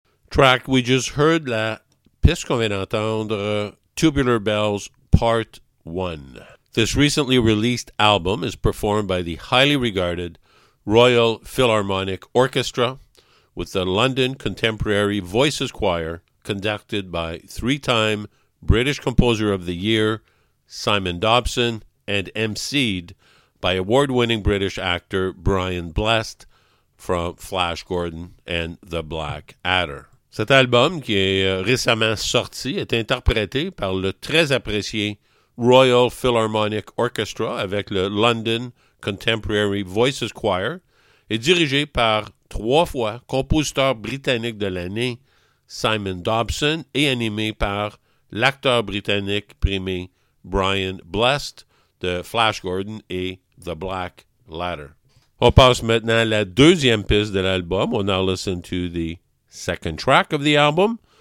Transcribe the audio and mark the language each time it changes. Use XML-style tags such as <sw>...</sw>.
<en>Track we just heard,</en> <fr>la piste qu'on vient d'entendre, Tubular Bells Part 1.</fr> <en>This recently released album is performed by the highly regarded Royal Philharmonic Orchestra with the London Contemporary Voices Choir, conducted by three-time British Composer of the Year Simon Dobson and emceed by award-winning British actor Brian Blessed from Flash Gordon and The Black Adder.</en> <fr>Cet album, qui est récemment sorti, est interprété par le très apprécié Royal Philharmonic Orchestra avec le London Contemporary Voices Choir et dirigé par trois fois compositeur britannique de l'année Simon Dobson et animé par l'acteur britannique primé Brian Blessed de Flash Gordon et The Black Ladder. On passe maintenant à la deuxième piste de l'album.</fr> <en>On a listen to the second track of the album.</en>